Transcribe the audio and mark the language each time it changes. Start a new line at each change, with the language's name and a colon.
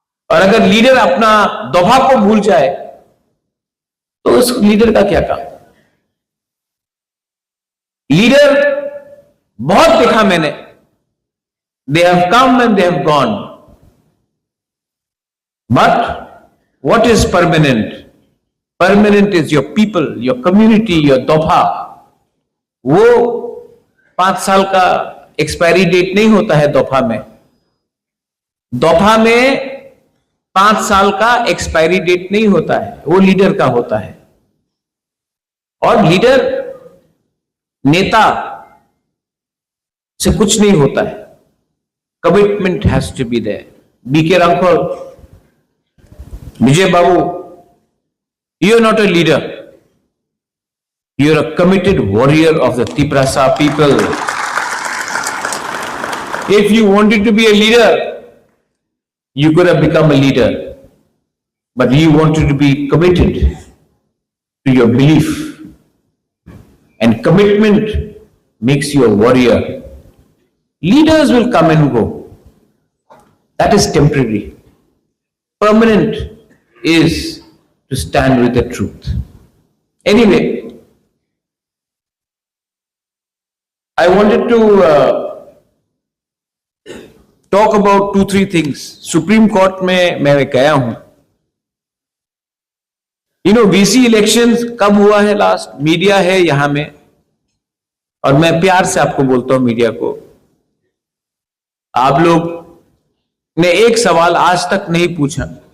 Hindi: और अगर लीडर अपना दोहा को भूल जाए तो उस लीडर का क्या काम? लीडर बहुत देखा मैंने,
English: They have come and they have gone, but what is permanent? Permanent is your people, your community, your दोहा।
Hindi: वो 5 साल का एक्सपायरी डेट नहीं होता है दोहा में। दोहा में 5 साल का एक्सपायरी डेट नहीं होता है, वो लीडर का होता है। और लीडर नेता से कुछ नहीं होता है।
English: Commitment has to be there. BK Hrangkhawl, Vijay Babu, you are not a leader. You are a committed warrior of the Tiprasa people. If you wanted to be a leader, you could have become a leader. But you wanted to be committed to your belief. And commitment makes you a warrior. Leaders will come and go. That is temporary. Permanent is to stand with the truth. Anyway, I wanted to talk about 2-3 things.
Hindi: Supreme Court में मैं गया हूं। VC elections कब हुआ है last? Media है यहां में, और मैं प्यार से आपको बोलता हूं, मीडिया को, आप लोग ने एक सवाल आज तक नहीं पूछा।